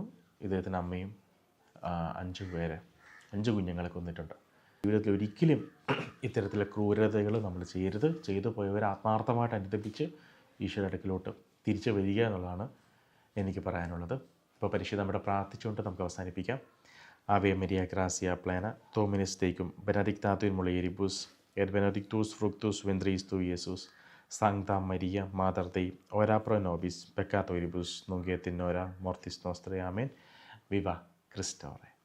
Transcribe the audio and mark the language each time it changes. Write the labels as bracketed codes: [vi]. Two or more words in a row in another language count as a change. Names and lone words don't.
[ml] ഇദ്ദേഹത്തിൻ്റെ അമ്മയും 5 കുഞ്ഞുങ്ങളെ കൊന്നിട്ടുണ്ട്. ജീവിതത്തിൽ ഒരിക്കലും ഇത്തരത്തിലുള്ള ക്രൂരതകൾ നമ്മൾ ചെയ്യരുത്. ചെയ്തു പോയവരെ ആത്മാർത്ഥമായിട്ട് അനുദപിച്ച് ഈശോയുടെ അടുക്കിലോട്ട് തിരിച്ചു വരിക എന്നുള്ളതാണ് എനിക്ക് പറയാനുള്ളത്. ഇപ്പോൾ പരിശുദ്ധ നമ്മുടെ പ്രാർത്ഥിച്ചുകൊണ്ട് നമുക്ക് അവസാനിപ്പിക്കാം. [la] Ave Maria, gracia plena, Dominus tecum, benedicta tu in mulieribus, et benedictus fructus ventris tui, Iesus. Sancta Maria, Mater Dei, ora pro nobis peccatoribus, nunc et in hora mortis nostrae. Amen. [es] Viva Christore.